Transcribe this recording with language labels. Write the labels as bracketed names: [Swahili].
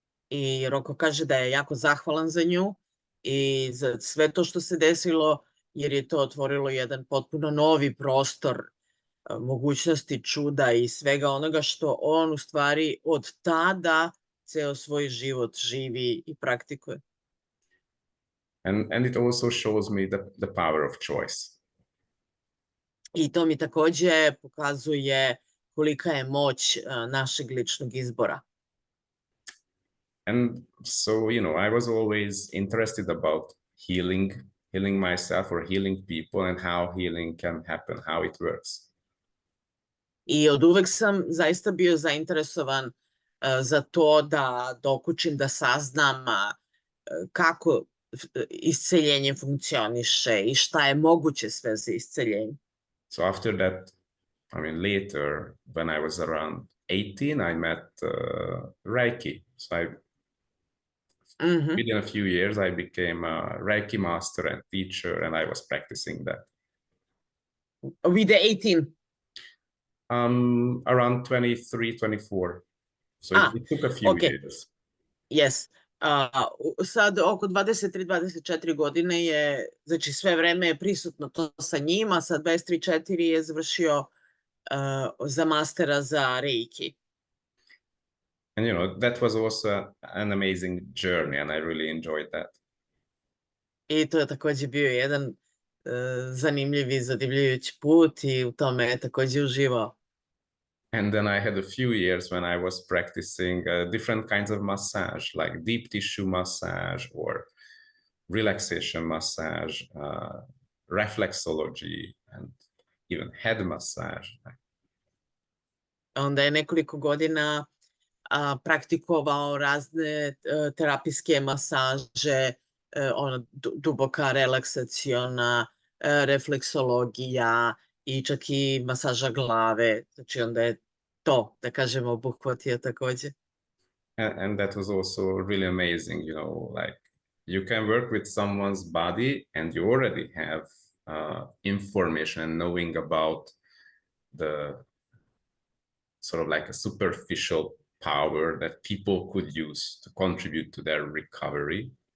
[Serbian] I Rocco kaže da je jako zahvalan za nju i za sve to što se desilo, jer je to otvorilo jedan potpuno novi prostor mogućnosti, čuda i svega onoga što on u stvari od tada ceo svoj život živi i praktikuje. [English] And it also shows me the power of choice. [Serbian] I to mi takođe pokazuje kolika je moć našeg ličnog izbora. [English] And so, I was always interested about healing myself or healing people and how healing can happen, how it works. [Serbian] I od uvek sam zaista bio zainteresovan za to da dokučim, da saznam kako isceljenje funkcioniše i šta je moguće sve za isceljenje. [English] So after that, I mean, later, when I was around 18, I met Reiki. So within a few years, I became a Reiki master and teacher, and I was practicing that. With the 18? Around 23, 24. So it took a few years. Yes. [Serbian] Sad oko 23-24 godine je, znači sve vreme je prisutno to sa njima, sad 23-4 je završio za mastera za Reiki. [English] And that was also an amazing journey and I really enjoyed that. [Serbian] I to je takođe bio jedan zanimljiv i zadivljujući put i u tome je takođe uživao. [English] And then I had a few years when I was practicing different kinds of massage, like deep tissue massage or relaxation massage, reflexology, and even head massage. [Serbian] Onda je nekoliko godina praktikovao razne terapijske masaže, duboka relaksaciona, refleksologija i čak i masaža glave. Znači onda je to, da kažemo, obuhvatio takođe. [English] And that was also really amazing, like you can work with someone's body and you already have information and knowing about the sort of like a superficial power that people could use to contribute to their recovery?